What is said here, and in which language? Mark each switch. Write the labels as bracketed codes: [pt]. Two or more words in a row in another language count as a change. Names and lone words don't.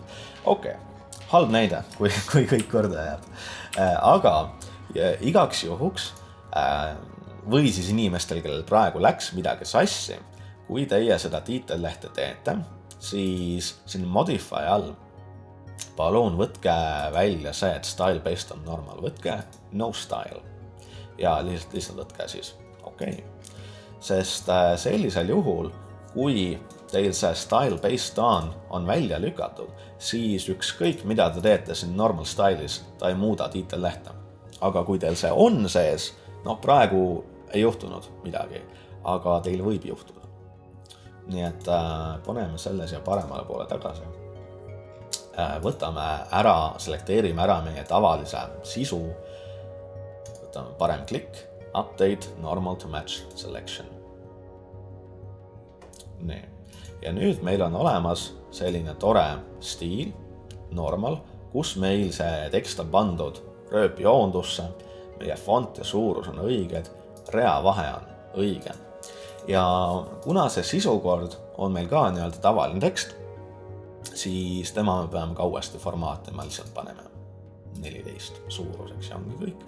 [et] Okei, halb näide, kui kõik korda jääb. Aga igaks juhuks või siis inimestel, kellel praegu läks midagi sassi, kui teie seda tiitellehte teete, siis siin modify all palun võtke välja see, et [en] style based on normal. [et] Võtke [en] no style [et] ja lihtsalt võtke siis okei. Sest sellisel juhul, kui teil see [en] style based on [et] välja lükatud, siis ükskõik mida te teete siin [en] normal style'is, [et] ta ei muuda tiitellehte. Aga kui teil see on sees, praegu ei juhtunud midagi, aga teil võib juhtuda. Nii et paneme selle siia paremale poole tagasi. Võtame ära, selekteerime ära meie tavalise sisu. Võtame parem klikk, [en] update normal to match selection. [et] Nii. Ja nüüd meil on olemas selline tore stiil, normal, kus meil see tekst on pandud rööpjoondusse, meie font ja suurus on õiged, reavahe on õige. Ja kuna see sisukord on meil ka nii-öelda tavaline tekst, siis tema me peame ka uuesti formaatima, lihtsalt paneme 14 suuruseks ja ongi kõik.